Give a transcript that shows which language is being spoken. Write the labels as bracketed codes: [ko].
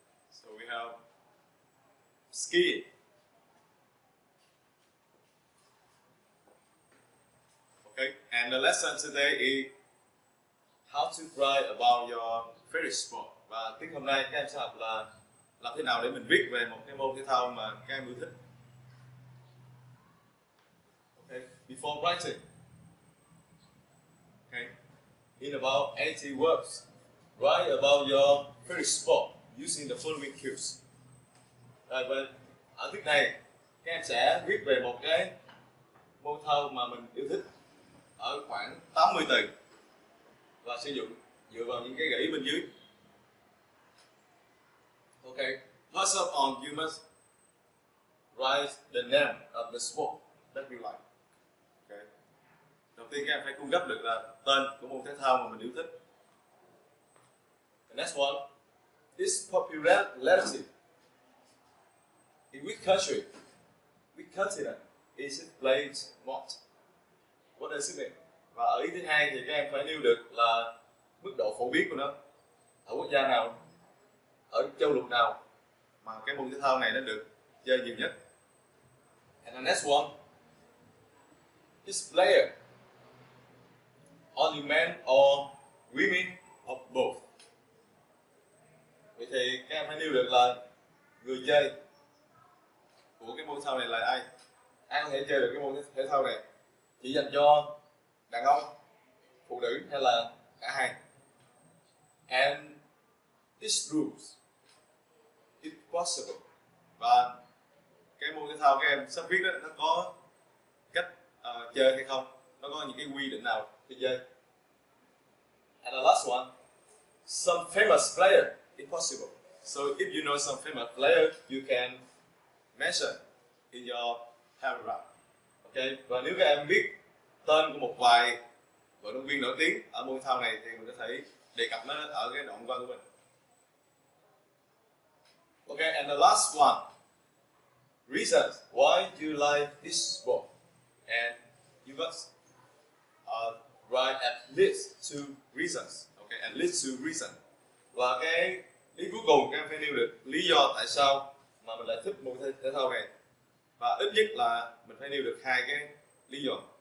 [en] So we have skiing. Okay, and the lesson today is how to write about your favorite sport. [vi] Và tiết hôm nay các em sẽ học là làm thế nào để mình viết về một cái môn thể thao mà các em yêu thích. [en] Okay, before writing. Okay, in about 80 words, write about your favorite sport using the following cues. [vi] Rồi, và ở tiết này các em sẽ viết về một cái môn thể thao mà mình yêu thích ở khoảng 80 từ. Và sử dụng dựa vào những cái gợi ý bên dưới. [en] Okay, first of all, you must write the name of the sport that you like. Okay. [vi] Đầu tiên các em phải cung cấp được là tên của môn thể thao mà mình yêu thích. [en] The next one, its popularity. In which country, which continent is it played most? What does it mean? [vi] Và ở ý thứ hai thì các em phải nêu được là mức độ phổ biến của nó ở quốc gia nào, ở châu lục nào mà cái môn thể thao này nó được chơi nhiều nhất. [en] And next one, this player, only men or women or both. [vi] Vậy thì các em phải nêu được là người chơi của cái môn thao này là ai? Ai có thể chơi được cái môn thể thao này? Chỉ dành cho đàn ông, phụ nữ hay là cả hai? [en] And these rules, if possible. [vi] Và cái môn thể thao các em sắp viết đó, nó có cách chơi hay không? Nó có những cái quy định nào khi chơi? [en] And the last one, some famous player, if possible. So if you know some famous player, you can mention in your paragraph. Okay. [vi] Và nếu các em biết tên của một vài vận động viên nổi tiếng ở môn thao này thì mình có thể đề cập nó ở cái đoạn văn của mình. [en] Okay, and the last one, reasons why you like this sport, and you must write at least 2 reasons. Okay, at least 2 reasons. [vi] Và cái ý cuối cùng các em phải nêu được lý do tại sao mà mình lại thích môn thể thao này, và ít nhất là mình phải nêu được 2 cái lý do.